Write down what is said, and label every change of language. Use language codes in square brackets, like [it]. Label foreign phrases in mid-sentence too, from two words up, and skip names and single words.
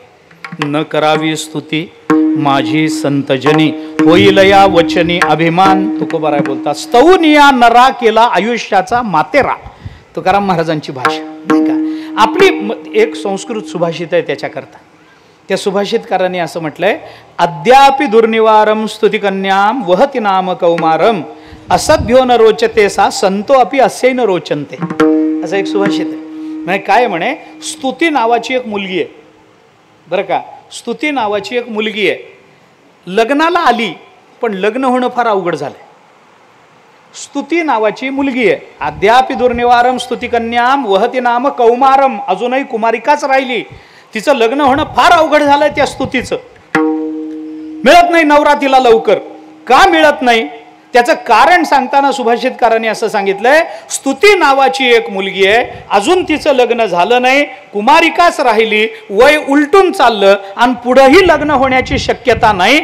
[mr] न करावी स्तुती माझी संतजनी, होईल या वचनी अभिमान. तुकोबाराय बोलतात स्तौनिया नरा केला आयुष्याचा मातेरा. तुकाराम महाराजांची भाषा नाही का. आपली एक संस्कृत सुभाषित आहे त्याच्याकरता. त्या सुभाषितकारांनी असं म्हटलंय, [sa] अद्यापि दुर्निवारम स्तुतिकन्याम वहति नाम कौमारम असभ्यो न रोचते सा संतो अपि अस्य न रोचनते. [mr] असं एक सुभाषित आहे. म्हणजे काय म्हणे, स्तुती नावाची एक मुलगी आहे बरं का. स्तुती नावाची एक मुलगी आहे, लग्नाला आली पण लग्न होणं फार अवघड झालंय. स्तुती नावाची मुलगी आहे, [sa] अद्यापि दुर्निवारम स्तुतिकन्याम वहति नाम कौमारम, [mr] अजूनही कुमारिकाच राहिली. तिचं लग्न होणं फार अवघड झालंय. त्या स्तुतीचं मिळत नाही नवरा तिला लवकर. का मिळत नाही त्याचं कारण सांगताना सुभाषितकारांनी असं सांगितलंय, स्तुती नावाची एक मुलगी आहे, अजून तिचं लग्न झालं नाही, कुमारिकाच राहिली, वय उलटून चाललं आणि पुढेही लग्न होण्याची शक्यता नाही.